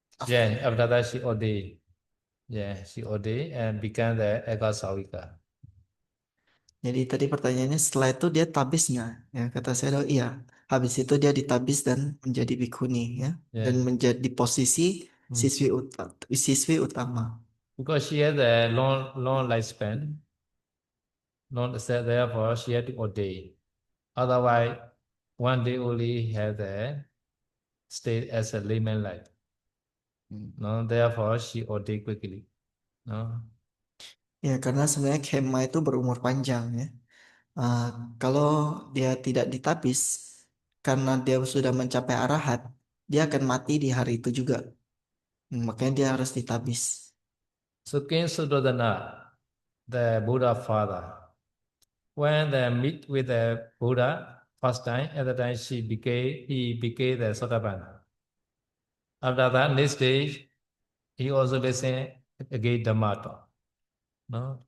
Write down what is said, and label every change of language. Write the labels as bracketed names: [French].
[English] Yeah, after that she ordained. Yeah, she ordained and became the Eka Sawika. [Indonesian] Jadi tadi pertanyaannya setelah itu dia tabis nggak? Ya kata saya oh, iya. Habis itu dia ditabis dan menjadi bikuni ya, dan [English] Yeah. [Indonesian] menjadi posisi siswi utama. [English] Because she had a long lifespan, therefore she had to ordain. Otherwise, one day only had a stay as a layman life. No, therefore she ordained quickly. No. [Indonesian] Ya karena sebenarnya kema itu berumur panjang ya. Ah, kalau dia tidak ditabis karena dia sudah mencapai arahat, dia akan mati di hari itu juga. Makanya dia harus ditabis. [English] So King Suddhodana, the Buddha father, when they meet with the Buddha first time, at the time he became the Sotapanna. After that, next day, he also listened again Dhamma talk. No?